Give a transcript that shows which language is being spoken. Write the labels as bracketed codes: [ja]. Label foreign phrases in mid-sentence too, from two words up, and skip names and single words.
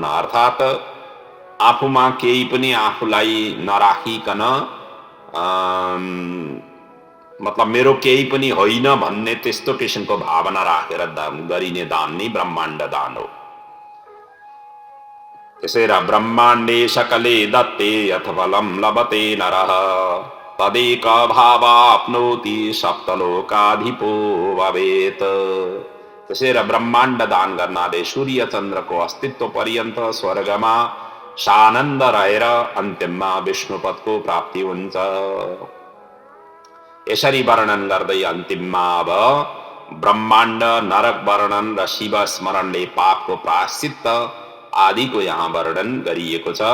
[ne] अर्थात् आफूमा केही पनि आफूलाई नराखिकन मतलब मेरो केही पनि होइन भन्ने त्यस्तो किसिमको भावना राखेर गरिने दान नि ब्रह्माण्ड दान हो। [sa] त्यसैले ब्रह्माण्डे सकले दत्ते यथ फलं लभते नरः तदेक भावाप्नोति सप्तलोकाधिपो भवेत्। [ne] त्यसैले ब्रह्माण्ड दान गर्नाले सूर्य चन्द्रको अस्तित्व पर्यन्त स्वर्गमा सानन्द रहेर अन्त्यमा विष्णुपदको प्राप्ति हुन्छ। यसरी वर्णन गर्दै अन्तिममा अब ब्रह्माण्ड नरक वर्णन र शिव स्मरणले पापको प्रायश्चित्त आदिको यहाँ वर्णन गरिएको छ।